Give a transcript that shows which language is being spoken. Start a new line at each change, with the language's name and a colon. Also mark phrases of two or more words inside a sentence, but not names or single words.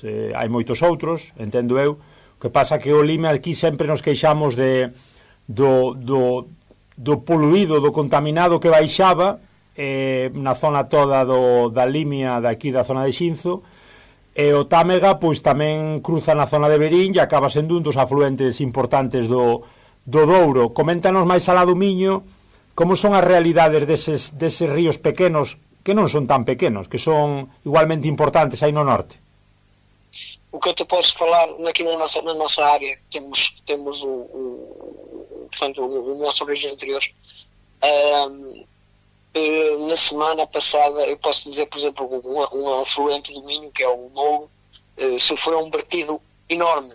Galician: Hai moitos outros, entendo eu. O que pasa que o Lima aquí sempre nos queixamos do poluído, do contaminado que baixaba na zona toda da Limia daqui da zona de Xinzo, e o Támega pois tamén cruza na zona de Verín e acaba sendo un dos afluentes importantes do Douro. Coméntanos máis alá do Miño como son as realidades deses ríos pequenos, que non son tan pequenos, que son igualmente importantes aí no norte.
Portuguese: O que eu te posso falar aqui na nosa área, temos portanto, o nosso rio interior. Na semana passada, eu posso dizer, por exemplo, um afluente do Minho, que é o Mouro, sofreu um vertido enorme.